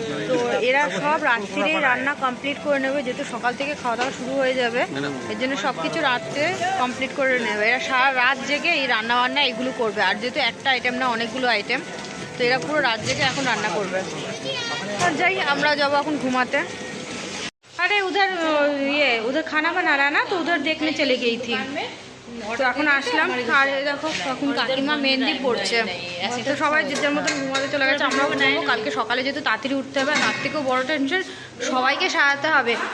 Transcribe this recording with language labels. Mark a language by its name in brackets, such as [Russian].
[Bangla] তো এরা সব রাত্রিরে রান্না কমপ্লিট করে নেবে, যেহেতু সকাল থেকে খাওয়া দাওয়া শুরু হয়ে যাবে, এর জন্য সব কিছু রাত্রে কমপ্লিট করে নেবে। এরা সারা রাত জেগে এই রান্না বান্না এগুলো করবে, আর যেহেতু একটা আইটেম না অনেকগুলো আইটেম, তো এরা পুরো রাত জেগে এখন রান্না করবে। আর যাই, আমরা যাবো এখন ঘুমাতে। [Hindi] अरे उधर ये उधर खाना बना रहा ना, तो उधर देखने चले गई थी। [Bangla] তো এখন আসলাম, আর এই দেখো এখন কাকিমা মেহেন্দি পড়ছে। তো সবাই যে যার মতন ঘুমাতে চলে গেছে, আমরাও ঘুমাবো। কালকে সকালে যেহেতু তাড়াতাড়ি উঠতে হবে, তার থেকেও বড় টেনশন সবাইকে সাজাতে হবে।